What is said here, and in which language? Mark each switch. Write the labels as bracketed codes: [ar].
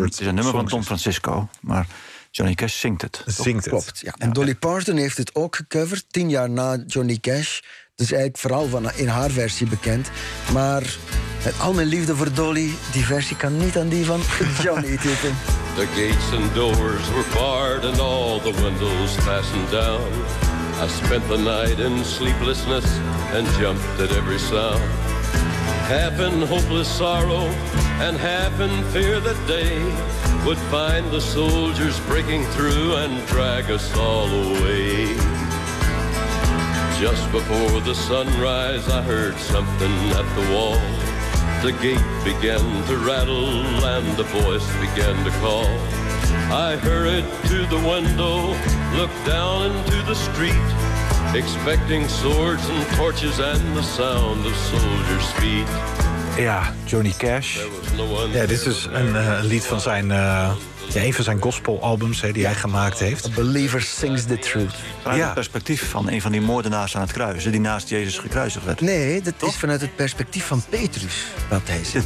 [nl] is. Het is een nummer van Tom Francisco, maar Johnny Cash zingt het. Zingt het. Klopt, ja. En Dolly Parton heeft het ook gecoverd, 10 jaar na Johnny Cash. Dus eigenlijk vooral in haar versie bekend. Maar met al mijn liefde voor Dolly, die versie kan niet aan die van Johnny tippen. [en] The gates and doors were barred and all the windows fastened down. I spent the night in sleeplessness and jumped at every sound. Half in hopeless sorrow and half in fear that day would find the soldiers breaking through and drag us all away. Just before the sunrise, I heard something at the wall. The gate began to rattle and the voice began to call. I hurried to the window, looked down into the street, expecting swords and torches and the sound of soldiers' feet. [nl] Ja, Johnny Cash. Ja, dit is een lied van zijn een van zijn gospelalbums die hij gemaakt heeft. [en] A Believer Sings the Truth. [nl] Vanuit het perspectief van een van die moordenaars aan het kruis, die naast Jezus gekruisigd werd. Nee, dat is vanuit het perspectief van Petrus dat hij zegt.